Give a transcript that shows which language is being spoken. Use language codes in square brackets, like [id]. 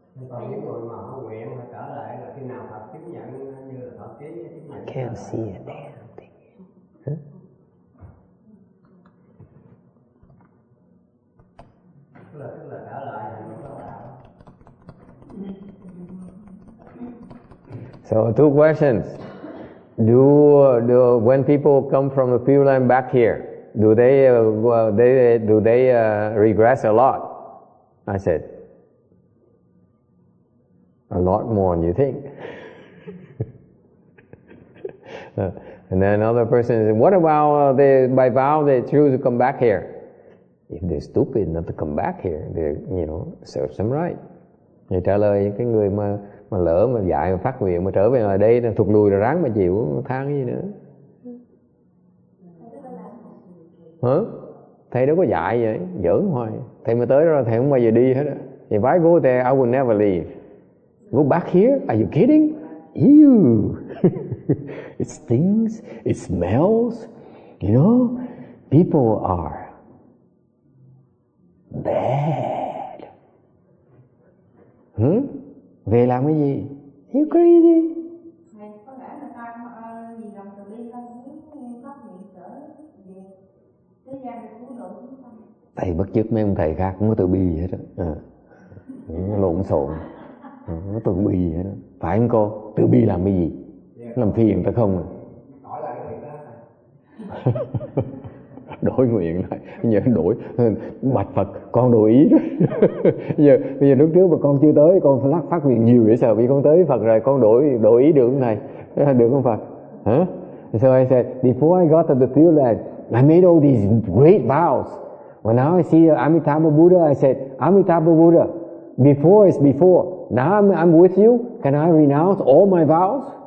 [vi] Còn những người mà họ nguyện mà trở lại là khi nào Phật chứng nhận như là Phật ký chứng nhận. [en] I can't see it there. [vi] Tức là trở lại là mình có đạo. [en] So 2 questions. Do when people come from the Pure Land back here, do they regress a lot? I said, a lot more than you think. And then another person said, what about by vow they choose to come back here? If they're stupid not to come back here, they serve them right. [vi] Thì trả lời cái người mà lỡ mà dạy mà phát nguyện mà trở về ở đây thụt lùi rồi ráng mà chịu than cái gì nữa. Hả? Thầy đâu có dạy vậy, giỡn hoài. Thầy mà tới đó thầy không bao giờ đi hết á. [en] If I go there, I will never leave. Go back here? Are you kidding? Ew. It stings, it smells. You know, people are bad. [vi] Về làm cái gì? [en] You crazy? [vi] Có lẽ là ta vì lòng từ bi ta muốn phát nguyện trở về thế gian để cứu độ chúng sanh. Thầy bắt chước mấy ông thầy khác không có từ bi gì hết á. Nó lộn xộn. Nó từ bi gì hết á. Phải không cô? Từ bi làm cái gì? Làm phiền ta không à? Hỏi lại cái việc đó. Đổi nguyện lại. Bây giờ đổi. Bạch Phật, con đổi ý rồi. Bây giờ lúc trước mà con chưa tới, con phải phát nguyện nhiều vậy sao? Vì con tới Phật rồi, con đổi ý được không thầy? Được không Phật? Hả? [en] So I said, before I got to the Pure Land, I made all these great vows. When now I see Amitabha Buddha, I said, Amitabha Buddha, before is before. Now I'm with you. Can I renounce all my vows?